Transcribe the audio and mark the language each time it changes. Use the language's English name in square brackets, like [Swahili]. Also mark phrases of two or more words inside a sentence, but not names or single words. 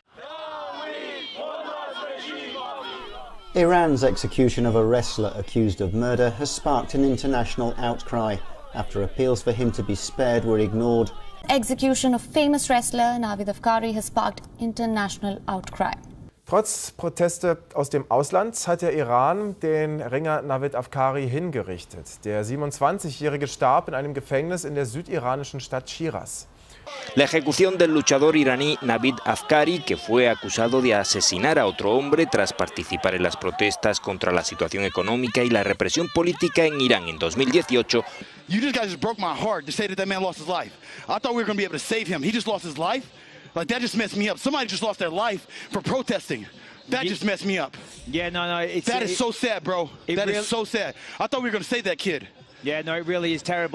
[English] Iran's execution of a wrestler accused of murder has sparked an international outcry after appeals for him to be spared were ignored. Execution of famous wrestler Navid Afkari has sparked international outcry. [German] Trotz Proteste aus dem Ausland hat der Iran den Ringer Navid Afkari hingerichtet. Der 27-Jährige starb in einem Gefängnis in der südiranischen Stadt Shiraz. [Spanish] La ejecución del luchador iraní Navid Afkari, que fue acusado de asesinar a otro hombre tras participar en las protestas contra la situación económica y la represión política en Irán en 2018. [English] You guys just broke my heart to say that man lost his life. I thought we were going to be able to save him. He just lost his life? Like, that just messed me up. Somebody just lost their life for protesting. That just messed me up. Yeah, no. That is so sad, bro. That is so sad. I thought we were going to save that kid. Yeah, no, it really is terrible.